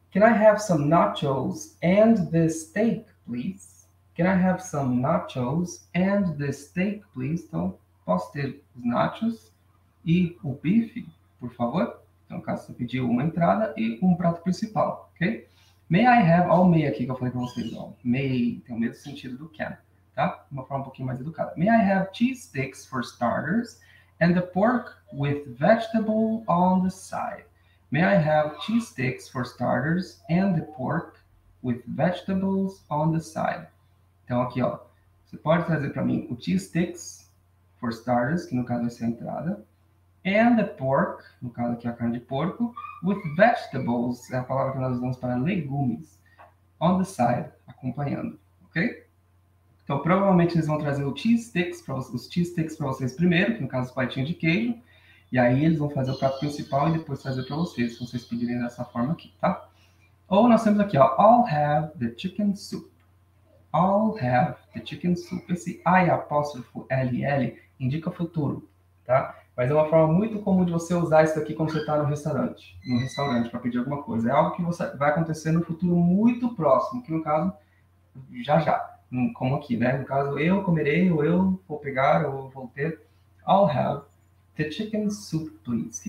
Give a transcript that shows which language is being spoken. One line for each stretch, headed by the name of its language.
English: Can I have some nachos and the steak, please? Can I have some nachos and the steak, please?
Portuguese: Então, posso ter os nachos e o bife, por favor? Então, no caso, você pediu uma entrada e um prato principal, ok?
English: May I have,
Portuguese: ó o may aqui que eu falei para vocês, ó. May tem o mesmo sentido do can, tá? Uma forma um pouquinho mais educada.
English: May I have cheese sticks for starters and the pork with vegetable on the side? May I have cheese sticks for starters and the pork with vegetables on the side?
Portuguese: Então, aqui, ó, você pode trazer para mim o cheese sticks
English: for starters,
Portuguese: que no caso vai ser a entrada,
English: and the pork,
Portuguese: no caso aqui a carne de porco, with vegetables, é a palavra que nós usamos para legumes,
English: on the side,
Portuguese: acompanhando, ok? Então, provavelmente eles vão trazer os cheese sticks para vocês primeiro, que no caso os palitinhos de queijo, e aí eles vão fazer o prato principal e depois trazer para vocês, se vocês pedirem dessa forma aqui, tá? Ou nós temos aqui, ó,
English: I'll have the chicken soup. I'll have the chicken soup.
Portuguese: Esse I apóstrofo LL indica futuro, tá? Mas é uma forma muito comum de você usar isso aqui quando você está no restaurante para pedir alguma coisa. É algo que vai acontecer no futuro muito próximo, que no caso, já. Como aqui, né? No caso, eu comerei, ou eu vou pegar, ou vou ter.
English: I'll have the chicken soup, please.